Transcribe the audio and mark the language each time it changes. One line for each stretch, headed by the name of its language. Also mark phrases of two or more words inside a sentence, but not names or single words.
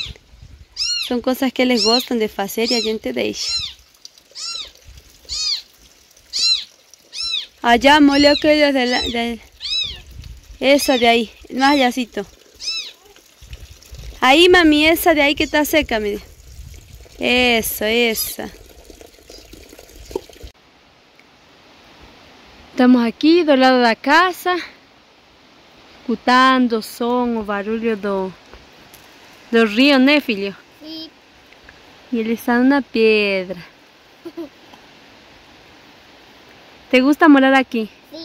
Portuguese: São coisas que eles gostam de fazer e a gente deixa.
Spanish: Allá molhou aquello de esa de ahí, más allácito. Ahí, mami, esa de ahí que está seca, mire. Eso, esa.
Portuguese: Estamos aqui do lado da casa, escutando o som, o barulho do rio, né, filho? Sim. E ele está na pedra.
Spanish: ¿Te gusta
Portuguese: morar aqui? Sim.